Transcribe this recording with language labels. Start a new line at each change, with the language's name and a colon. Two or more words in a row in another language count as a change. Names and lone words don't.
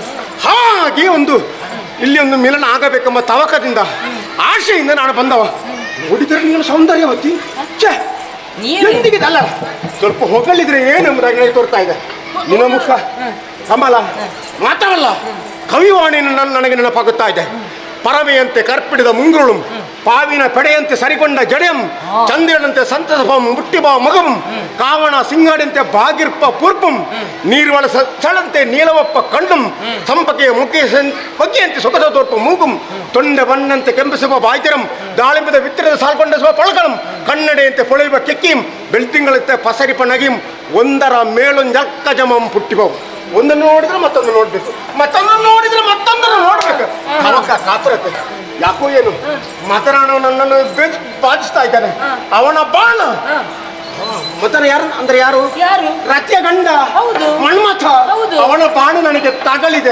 Kannada: ಹಾಗೆ ಇಲ್ಲಿ ಒಂದು ಮಿಲನ ಆಗಬೇಕೆಂಬ ತವಕದಿಂದ ಆಶೆಯಿಂದ ನಾನು ಬಂದವ. ನೋಡಿದರೆ ನೀನು ಸೌಂದರ್ಯವತಿ. ಎಂದಿಗೆ ಅಲ್ಲ, ಸ್ವಲ್ಪ ಹೊಗಳಿದ್ರೆ ಏನೆಂಬುದಾಗಿ ನನಗೆ ತೋರ್ತಾ ಇದೆ. ನಿನ್ನ ಮುಖ ಕಮಲ ಮಾತ್ರವಲ್ಲ, ಕವಿವಾಣಿ ನನಗೆ ನೆನಪಾಗುತ್ತಾ ಇದೆ. ಪರವೆಯಂತೆ ಕರ್ಪಿಡಿದ ಮುಂಗುರುಳು, ಪಾವಿನ ಪೆಡೆಯಂತೆ ಸರಿಕೊಂಡ ಜಡೆಯಂ, ಚಂದ್ರನಂತೆ ಸಂತಸಪಂ ಮುಟ್ಟಿಬಾ ಮಗಂ, ಕಾವಣ ಸಿಂಗಾಡಂತೆ ಬಾಗಿರ್ಪ ಪೂರ್ಪಂ, ನೀರ್ವಳ ಸಳಂತೆ ನೀಲವಪ್ಪ ಕಂಡಂ, ಸಂಪಕೆಯ ಹೊಗೆಯಂತೆ ಸೊಗಸ ತೋರ್ಪ ಮೂಗುಂ, ತೊಂಡೆ ಬಣ್ಣಂತೆ ಕೆಂಪಿಸುವ ಬಾಯ್ತಿರಂ, ದಾಳಿಂಬದ ವಿತ್ತರದ ಸಾಲ್ಕೊಂಡಿಸುವ ಪೊಳಕಳಂ, ಕನ್ನಡೆಯಂತೆ ಪೊಳೆಯುವ ಕೆಕ್ಕಿಂ, ಬೆಳ್ತಿಂಗಳಂತೆ ಪಸರಿಪ ನಗಿಂ, ಒಂದರ ಮೇಲೊಂಜಲ್ಕಜಮಂ ಪುಟ್ಟಿಬವು. ಒಂದನ್ನು ನೋಡಿದ್ರೆ ಮತ್ತೊಂದು ನೋಡ್ಬೇಕು, ಮತ್ತೊಂದನ್ನು ನೋಡಿದ್ರೆ ಮತ್ತೊಂದನ್ನು ನೋಡ್ಬೇಕು. ಅವಕ್ಕ ಕಾತುರತೆ ಯಾಕೋ ಏನು ಮತನಾಣ ನನ್ನನ್ನು ಬಾಧಿಸ್ತಾ ಇದ್ದಾನೆ. ಅವನ ಬಾಣ ಮತನ ಯಾರು ಅಂದ್ರೆ ಯಾರು? ರತಿಯ ಗಂಡ ಮನ್ಮಥ. ಅವನ ಬಾಣ ನನಗೆ ತಗಲಿದೆ.